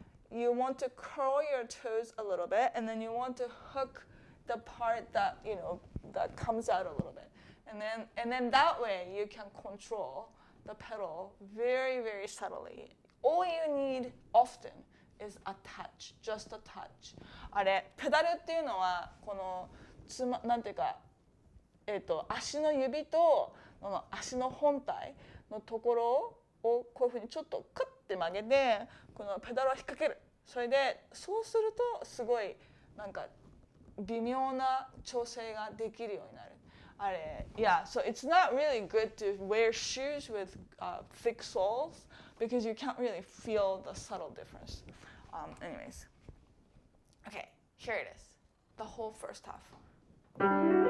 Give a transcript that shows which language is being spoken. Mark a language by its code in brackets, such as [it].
[en] You want to curl your toes a little bit, and then you want to hook the part that that comes out a little bit, and then that way you can control the pedal very, very subtly. All you need often is a touch, just a touch. [ja] ペダルっていうのはこのなんていうか足の指と足の本体のところをこういうふうにちょっとクッて曲げてこのペダルを引っ掛ける。それでそうするとすごいなんか微妙な調整ができるようになる。 [en] Yeah, so it's not really good to wear shoes with thick soles because you can't really feel the subtle difference. Anyways, okay, here it is, the whole first half.